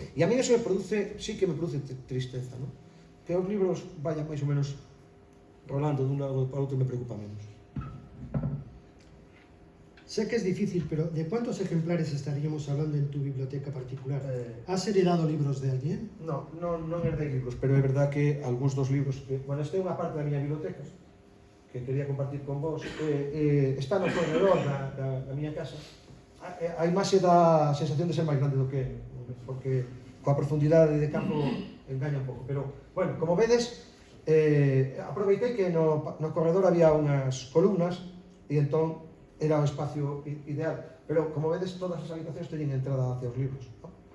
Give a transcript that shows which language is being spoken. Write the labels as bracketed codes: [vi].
[es] E a mí eso sí que me produce tristeza, non? [gl] Que os libros vayan máis ou menos rolando dun lado para outro me preocupa menos. [es] Sé que es difícil, pero ¿de cuántos ejemplares estaríamos hablando en tu biblioteca particular? ¿Has heredado libros de alguien? [gl] Non herdei libros, pero é verdad que algúns dos libros bueno, esta é unha parte da miña biblioteca que quería compartir con vos está no corredor da miña casa. A imaxe da sensación de ser máis grande do que porque coa profundidade de campo engaña un pouco, pero bueno, como vedes aproveitei que no corredor había unhas columnas e entón era o espacio ideal, pero como vedes todas as habitacións teñen entrada hacia os libros, ¿no?